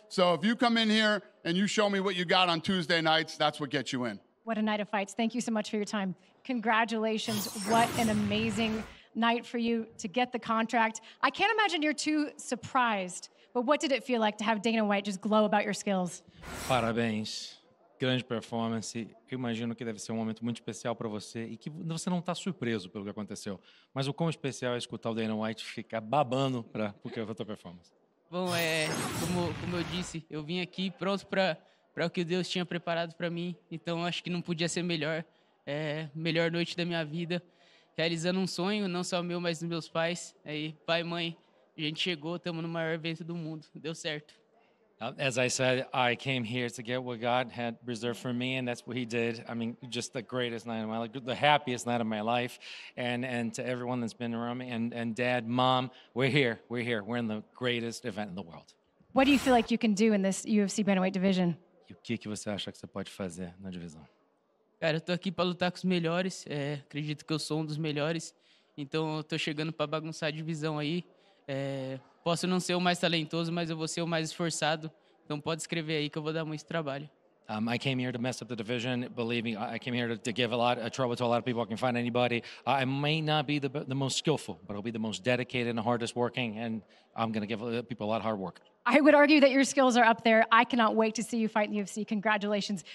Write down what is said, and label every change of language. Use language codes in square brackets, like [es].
[en] So if you come in here and you show me what you got on Tuesday nights, that's what gets you in. What a night of fights. Thank you so much for your time. Congratulations. What an amazing night for you to get the contract. I can't imagine you're too surprised, but what did it feel like to have Dana White just glow about your skills? [pt] Parabéns. Grande performance. Eu imagino que deve ser momento muito especial para você e que você não está surpreso pelo que aconteceu. Mas o quão especial é escutar o Dana White ficar babando porque a tua performance. Bom, como eu disse, eu vim aqui pronto para o que Deus tinha preparado para mim, então acho que não podia ser melhor. Melhor noite da minha vida, realizando um sonho, não só meu, mas dos meus pais. Aí, pai e mãe, a gente chegou, estamos no maior evento do mundo, deu certo. [en] As I said, I came here to get what God had reserved for me, and that's what He did. I mean, just the greatest night of my life, the happiest night of my life, and to everyone that's been around me, and Dad, Mom, we're here, we're in the greatest event in the world. What do you feel like you can do in this UFC bantamweight division? [pt] E o que você acha que você pode fazer na divisão? Cara, eu tô aqui para lutar com os melhores, acredito que eu sou um dos melhores, então eu tô chegando para bagunçar a divisão aí. Posso não ser o mais talentoso, mas eu vou ser o mais esforçado. Então pode escrever aí que eu vou dar muito trabalho. [en] I came here to mess up the division. Believe me, I came here to give a lot of trouble to a lot of people. I can find anybody. I may not be the most skillful, but I'll be the most dedicated and the hardest working, and I'm going to give people a lot of hard work. I would argue that your skills are up there. I cannot wait to see you fight in the UFC. Congratulations.